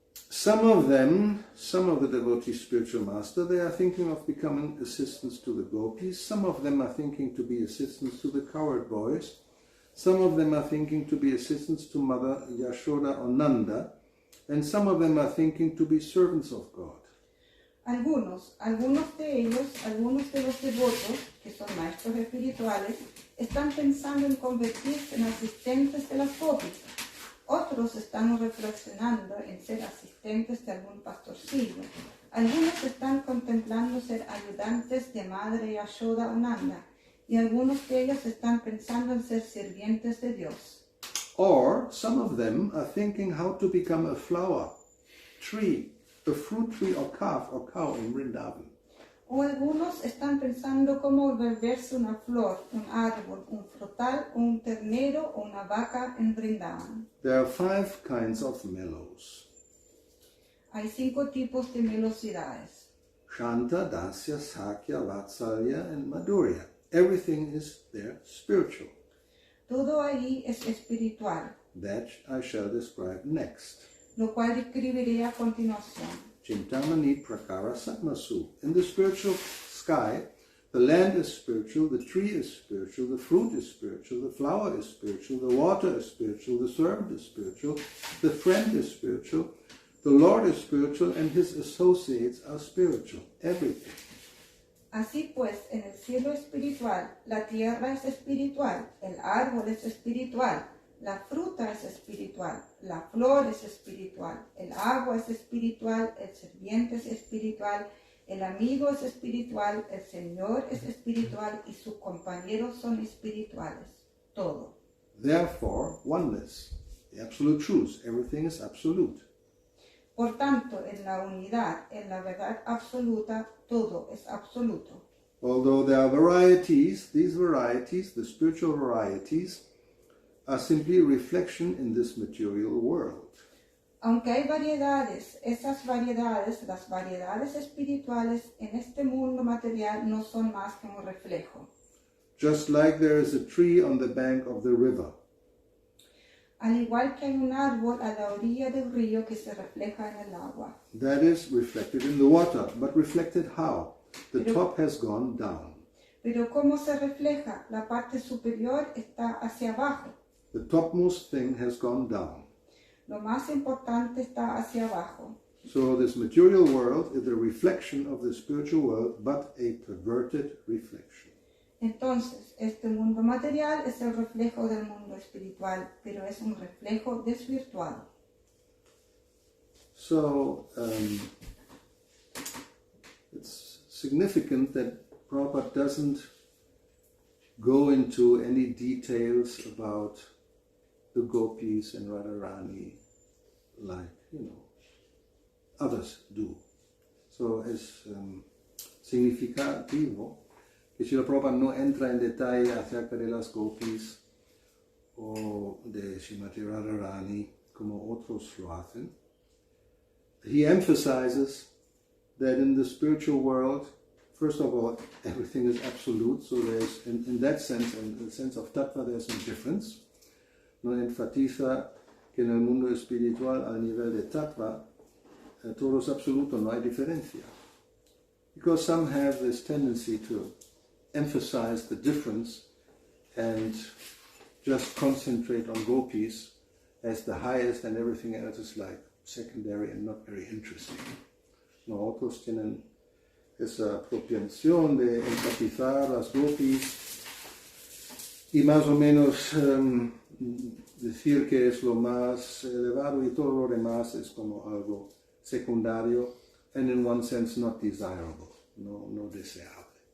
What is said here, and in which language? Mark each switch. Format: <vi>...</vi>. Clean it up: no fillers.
<en>Some of the devotees, spiritual master, they are thinking of becoming assistants to the gopis. Some of them are thinking to be assistants to the cowherd boys. Some of them are thinking to be assistants to Mother Yashoda or Nanda. And some of them are thinking to be servants of God.</en> <es>Algunos de los devotos, que son maestros espirituales, están pensando en convertirse en asistentes de las gopis. Otros están reflexionando en ser asistentes de algún pastorcillo. Algunos están contemplando ser ayudantes de Madre Yashoda o Nanda. Y algunos de ellos están pensando en ser sirvientes de Dios.</es> <en>Or some of them are thinking how to become a flower, tree, a fruit tree or calf or cow in Vrindavan.</en> <es>O algunos están pensando cómo volverse una flor, un árbol, un frutal, o un ternero o una vaca en Vrindavan.</es> <en>There are 5 kinds of mellows.</en> <es>Hay 5 tipos de melosidades.</es> <sa>Shanta, Dasya, Sakya, Vatsalya, and Madhurya.</sa> <en>Everything is there spiritual.</en> <es>Todo ahí es espiritual,</es> <en>That I shall describe next.</en> <es>lo cual describiré a continuación.</es> <sa>Chintamani Prakara Satmasu.</sa> <en>In the spiritual sky, the land is spiritual, the tree is spiritual, the fruit is spiritual, the flower is spiritual, the water is spiritual, the servant is spiritual, the friend is spiritual, the Lord is spiritual, and his associates are spiritual. Everything.</en> <es>Así pues, en el cielo espiritual, la tierra es espiritual, el árbol es espiritual, la fruta es espiritual, la flor es espiritual, el agua es espiritual, el sirviente es espiritual, el amigo es espiritual, el Señor es espiritual y sus compañeros son espirituales. Todo.</es> <en>Therefore, oneness, the absolute truth, everything is absolute.</en> <es>Por tanto, en la unidad, en la verdad absoluta, todo es absoluto.</es> <en>Although there are varieties, these varieties, the spiritual varieties, are simply a reflection in this material world.</en> <es>Aunque hay variedades, esas variedades, las variedades espirituales en este mundo material no son más que un reflejo.</es> <en>Just like there is a tree on the bank of the river.</en> <es>Al igual que hay un árbol a la orilla del río que se refleja en el agua.</es> <en>That is reflected in the water, but reflected how? The top has gone down.</en> <es>Pero ¿cómo se refleja? La parte superior está hacia abajo.</es> <en>The topmost thing has gone down.</en> <es>Lo más importante está hacia abajo.</es> <en>So this material world is a reflection of the spiritual world, but a perverted reflection.</en> <es>Entonces, este mundo material es el reflejo del mundo espiritual, pero es un reflejo desvirtuado.</es> <en>So, it's significant that Prabhupada doesn't go into any details about the gopis and Radharani like, others do.</en> <es>So, es significativo que Srila Prabhupada no entra en detalle acerca de las gopis o de Srimati Radharani como otros lo hacen.</es> <en>He emphasizes that in the spiritual world, first of all, everything is absolute, so there's, in that sense, in the sense of tattva, there's no difference.</en> <es>No enfatiza que en el mundo espiritual, a nivel de tattva, todo es absoluto, no hay diferencia.</es> <en>Because some have this tendency to emphasize the difference and just concentrate on gopis as the highest, and everything else is like secondary and not very interesting.</en> <es>No, otros tienen esa propensión de enfatizar las gopis y más o menos decir que es lo más elevado y todo lo demás es como algo secundario,</es> <en>and in one sense not desirable,</en> <es>no deseable.</es>